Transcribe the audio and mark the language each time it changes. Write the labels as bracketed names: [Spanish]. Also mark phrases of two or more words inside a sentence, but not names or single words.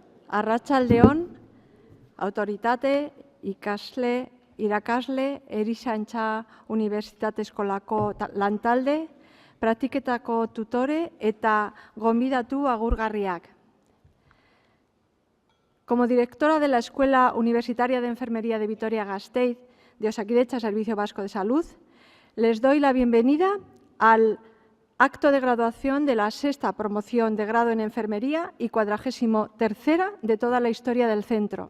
[Basque] Arratsaldeon, autoritate, ikasle, irakasle, Erizaintza Unibertsitate Eskolako lantalde, praktiketako tutore eta gonbidatu agurgarriak. [Spanish] Como directora de la Escuela Universitaria de Enfermería de Vitoria-Gasteiz de Osakidetza Servicio Vasco de Salud, les doy la bienvenida al acto de graduación de la 6ª promoción de grado en Enfermería y 43ª de toda la historia del centro.